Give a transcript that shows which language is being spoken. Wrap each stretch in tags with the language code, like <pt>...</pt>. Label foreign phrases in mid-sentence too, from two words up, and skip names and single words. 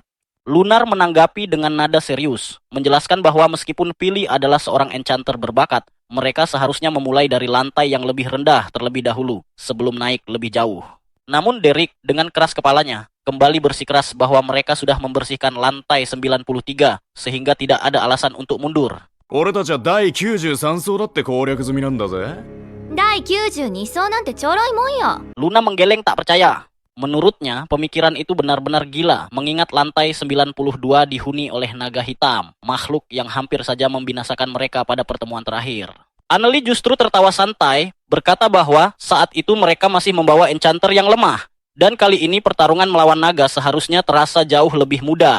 <id>Lunar menanggapi dengan nada serius, menjelaskan bahwa meskipun Philly adalah seorang enchanter berbakat, mereka seharusnya memulai dari lantai yang lebih rendah terlebih dahulu, sebelum naik lebih jauh. Namun Derek dengan keras kepalanya, kembali bersikeras bahwa mereka sudah membersihkan lantai 93, sehingga tidak ada alasan untuk mundur.</id> <ja>俺たちは第93層だって攻略済みなんだぜ。第92層なんてちょろいもんよ。</ja> <id>Luna menggeleng tak percaya. Menurutnya, pemikiran itu benar-benar gila, mengingat lantai 92 dihuni oleh naga hitam, makhluk yang hampir saja membinasakan mereka pada pertemuan terakhir. Annelie justru tertawa santai, berkata bahwa saat itu mereka masih membawa enchanter yang lemah, dan kali ini pertarungan melawan naga seharusnya terasa jauh lebih mudah.</id>